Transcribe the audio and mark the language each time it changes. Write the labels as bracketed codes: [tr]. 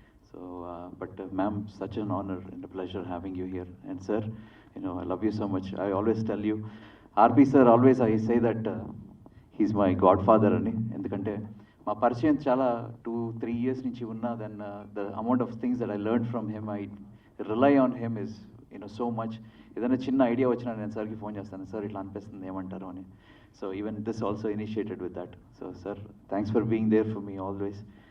[en] So but ma'am, such an honour and pleasure having you here. And sir, I love you so much. I always tell you, RP sir, always I say that he's my godfather ani. [te] ఎందుకంటే మా పరిచయం చాలా 2-3 years నుంచి ఉన్నా, [en] Then the amount of things that I learned from him, I rely on him is so much. [te] ఏదైనా చిన్న idea వచ్చినా నేను సార్కి ఫోన్ చేస్తాను, సార్ ఇట్లా అనిపిస్తుంది ఏమంటారు అని. [en] So even this also initiated with that. So sir, thanks for being there for me always.